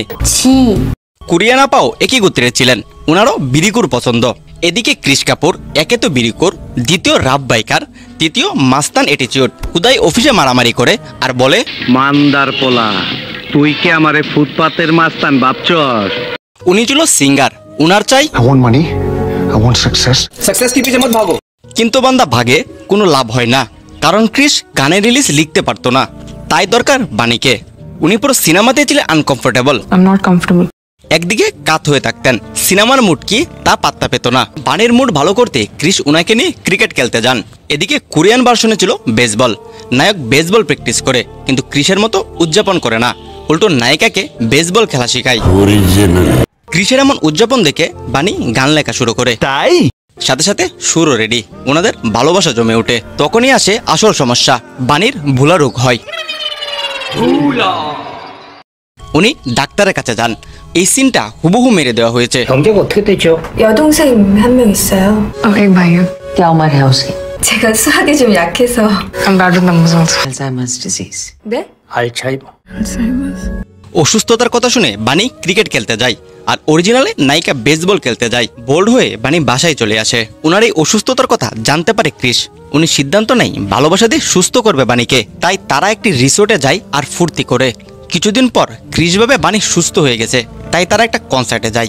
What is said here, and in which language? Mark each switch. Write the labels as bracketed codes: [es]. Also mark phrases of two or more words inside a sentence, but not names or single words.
[bn] কোরিয়ান আপাও একই গোত্রের ছিলেন, ওনারও বিড়িকুর পছন্দ। এদিকে ক্রিশ কাপুর একে তো বিড়িকুর, দ্বিতীয় রাব বাইকার, তৃতীয় মাস্তান অ্যাটিটিউড। খুদাই অফিসে মারামারি করে আর বলে, মান্দার পোলা, তুই কি আমারে ফুটপাতের মাস্তান ভাবছস? উনি ছিল সিঙ্গার, উনার চাই [en] I want money. I want success. [hi] सक्सेस के पीछे मत भागो। [bn] কিন্তু বান্দা ভাগে কোনো লাভ হয় না, কারণ ক্রিশ গানের রিলিজ লিখতে পারতো না, তাই দরকার বাণীকে। উনি পুরো সিনেমাতে ছিলেন আনকমফোর্টেবল। [en] I'm not comfortable. [bn] একদিকে কাত হয়ে থাকতেন, সিনেমার মুড কি তা পাত্তা পেত না। বাণীর মুড ভালো করতে ক্রিশ উনাকে নিয়ে ক্রিকেট খেলতে যান। এদিকে কোরিয়ান ভার্সনে ছিল বেসবল। নায়ক বেসবল প্র্যাকটিস করে, কিন্তু ক্রিশের মতো উদযাপন করে না, উল্টো নায়িকাকে বেসবল খেলা শেখায়। ক্রিশের এমন উদযাপন দেখে বাণী গান লেখা শুরু করে, তাই সাথে সাথে সুরও রেডি। ওনাদের ভালোবাসা জমে ওঠে। তখনই আসে আসল সমস্যা, বাণীর ভুলা রোগ হয়। উনি ডাক্তারের কাছে যান। এই সিনটা হুবহু মেরে দেওয়া হয়েছে। [ko] 경제가 어떻게 되죠? 여동생 한 명 있어요. 백마요. [hi] क्या उम्र है उसकी? [ko] 제가 수학이 좀 약해서. 나도 너무 무서워. [en] Alzheimer's disease. [ko] 네? 알츠하이머. [bn] অসুস্থতার কথা শুনে বাণী ক্রিকেট খেলতে যায়, আর অরিজিনালে নায়িকা বেসবল খেলতে যায়। বোল্ড হয়ে বাণী বাসায় চলে আসে। ওনার এই অসুস্থতার কথা জানতে পারে ক্রিশ। উনি সিদ্ধান্ত নেয় ভালোবাসা দিয়ে সুস্থ করবে বাণীকে। তাই তারা একটি রিসোর্টে যায় আর ফুর্তি করে। কিছুদিন পর ক্রিশ ভাবে বাণী সুস্থ হয়ে গেছে, তাই তারা একটা কনসার্টে যায়।